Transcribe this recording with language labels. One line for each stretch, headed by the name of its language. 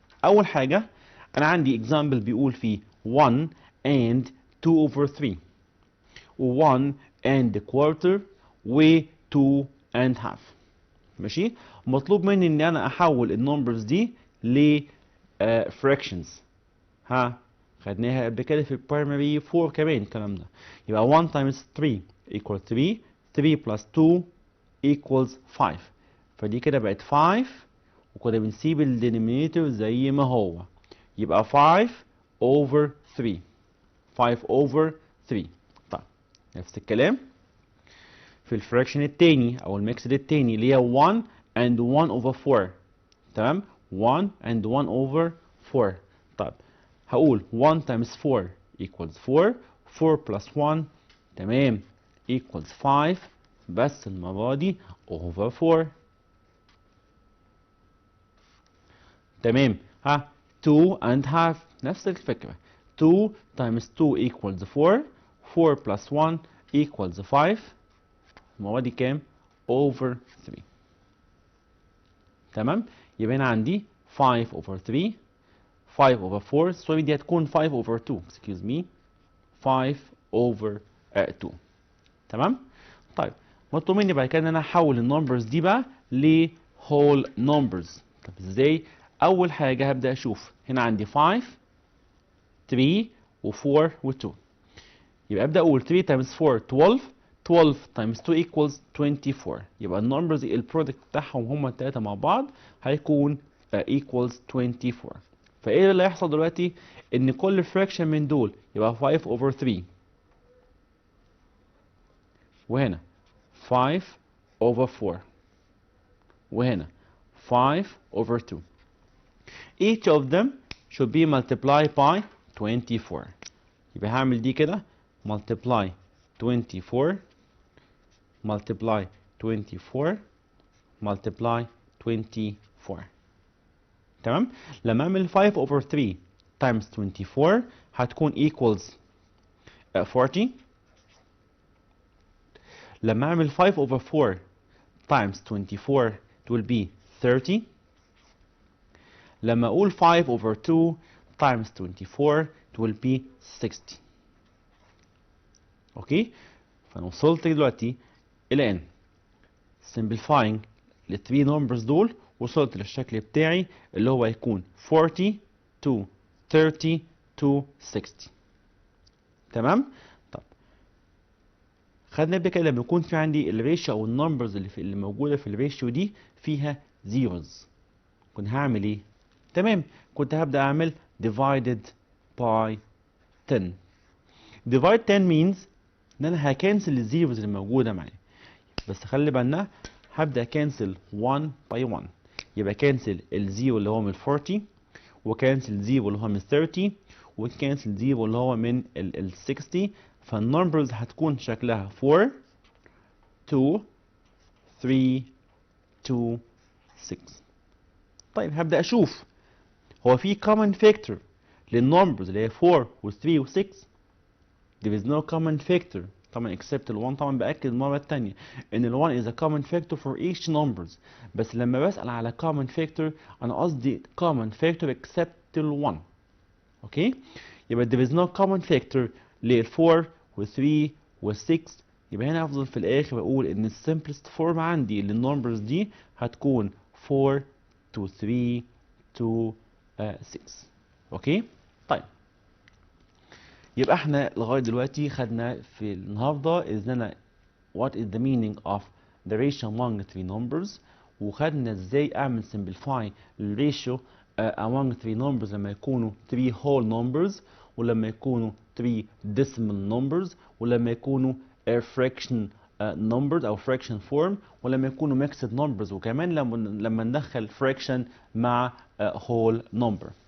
Arabic: اول حاجه انا عندي اكزامبل بيقول فيه
English: 1 and 2 over 3
Arabic: و 1 and quarter و 2 and half. ماشي. مطلوب مني ان انا احول النمبرز دي ل fractions. ها خدناها قبل كده في البرايمري 4 كمان الكلام ده. يبقى
English: 1 times 3 equals 3 3 plus 2 equals 5.
Arabic: فدي كده بقت 5 وكنا بنسيب الدينومينيتور زي ما هو يبقى 5 over 3 5 over 3. طيب نفس الكلام في الفراكشن التاني او الميكسد التاني اللي هي 1 and 1 over 4.
English: تمام. 1 and 1 over 4. طيب
Arabic: هقول
English: 1 times 4 equals 4 4 plus 1 تمام equals 5
Arabic: بس المرة دي
English: over 4.
Arabic: تمام. ها 2 and half نفس الفكرة.
English: 2 times 2 equals 4 4 plus 1 equals 5
Arabic: المرة دي كام
English: over 3.
Arabic: تمام. يبقى هنا عندي 5 over 3 5 over 4 سوري دي هتكون 5 over 2
English: excuse me
Arabic: 5 over 2. تمام. طيب مطلوب مني بعد كده ان انا احول النمبرز دي بقى ل whole numbers. طب ازاي؟ اول حاجه هبدا اشوف هنا عندي 5 3 و4 و2 يبقى ابدا اقول
English: 3 times 4 12 12 times 2 equals 24.
Arabic: يبقى النمبرز البرودكت بتاعهم هما الثلاثه مع بعض هيكون equals 24. فايه اللي هيحصل دلوقتي؟ ان كل فراكشن من دول يبقى 5 over 3 وهنا 5 over 4 وهنا 5 over 2.
English: Each of them should be multiplied by 24.
Arabic: يبقى هعمل دي كده
English: multiply 24 multiply 24 multiply 24.
Arabic: تمام. لما اعمل
English: 5 over 3 times 24
Arabic: هتكون equals 40. لما اعمل
English: 5 over 4 times 24 it will be 30.
Arabic: لما اقول
English: 5 over 2 times 24 it will be 60.
Arabic: اوكي. فانا وصلت دلوقتي الى ان simplifying ال 3 numbers دول وصلت للشكل بتاعي اللي هو هيكون 40 to 30 to 60. تمام. طب خدنا قبل كده لما يكون في عندي الريشيو او النمبرز اللي موجوده في الريشيو دي فيها زيروز كنت هعمل ايه؟ تمام كنت هبدا اعمل divided by 10. divide 10 means ان انا هكنسل الزيروز اللي موجوده معايا، بس خلي بالنا هبدا كنسل 1 by 1. يبقى كنسل الزيرو اللي هو من 40 وكنسل زيرو اللي هو من 30 وكنسل زيرو اللي هو من ال 60. فالنمبرز هتكون شكلها 4 2 3 2 6. طيب هبدا اشوف هو في common factor للنمبرز اللي هي 4 و 3 و 6.
English: there is no common factor
Arabic: طبعا
English: except ال 1.
Arabic: طبعا باكد المره الثانيه ان ال 1
English: is a common factor for each numbers،
Arabic: بس لما بسال على common factor انا قصدي common factor except ال 1. اوكي. يبقى
English: there is no common factor لل 4 وال 3 وال 6.
Arabic: يبقى هنا هفضل في الاخر بقول ان السمبلست فورم عندي للنمبرز دي هتكون 4 to 3 to 6. اوكي طيب، يبقى احنا لغايه دلوقتي خدنا في النهارده اذا
English: what is the meaning of the ratio among three numbers،
Arabic: وخدنا ازاي اعمل simplify الريشيو among three numbers لما يكونوا 3 whole numbers، ولما يكونوا 3 decimal numbers، ولما يكونوا fraction numbers او fraction form، ولما يكونوا mixed numbers، وكمان لما ندخل fraction مع whole number.